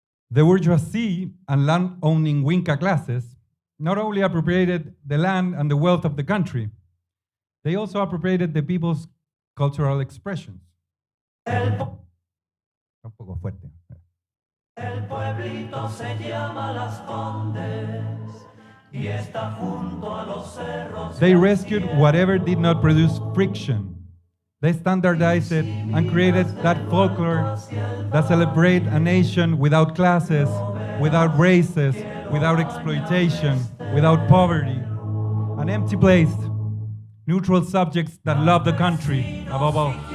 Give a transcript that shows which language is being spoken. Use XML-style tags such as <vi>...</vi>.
<en>The bourgeoisie and land-owning Winca classes not only appropriated the land and the wealth of the country, they also appropriated the people's cultural expressions.</en> <es>Un poco fuerte. El pueblito se llama Las Condes y está junto a los cerros.</es> <en>They rescued whatever did not produce friction. They standardized it and created that folklore that celebrates a nation without classes, without races, without exploitation, without poverty. An empty place, neutral subjects that love the country above all.</en>